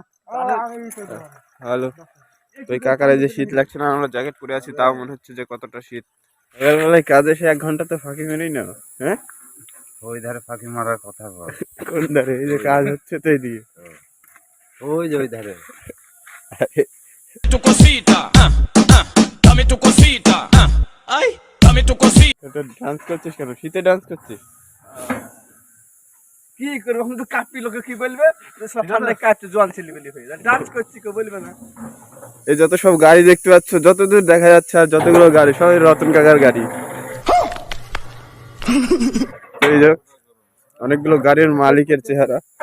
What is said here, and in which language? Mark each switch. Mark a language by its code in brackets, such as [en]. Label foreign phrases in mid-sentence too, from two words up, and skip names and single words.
[bn] ভালো। তো এই কাকারে যে শীত লাগছে না, আমরা জ্যাকেট পরে আছি, তাও মনে হচ্ছে যে কতটা শীত। এবার বেলায় কাজে এসে 1 ঘন্টা তো ফাঁকি মেরেই না। হ্যাঁ, ওই ধারে ফাঁকি মারার কথা বল। কোন ধারে? এই যে কাজ হচ্ছে তো এইদিকে, ওই যে ওই ধারে। [es] Tu cosita, dame tu cosita, ay, dame tu cosita. [bn] এটা ডান্স করছিস কেন? শীতে ডান্স করছিস? কি করবো এখন তো কাপি লোকে কি বলবে? সব ঠান্ডায় কাটছে, জোয়ান ছেলে বলি হয়ে যায়, ডান্স করছি কেউ বলবে না। এই যত সব গাড়ি দেখতে পাচ্ছ, যতদূর দেখা যাচ্ছে, আর যতগুলো গাড়ি, সবাই রতন কাকার গাড়ি। এই যে অনেকগুলো গাড়ির মালিকের চেহারা।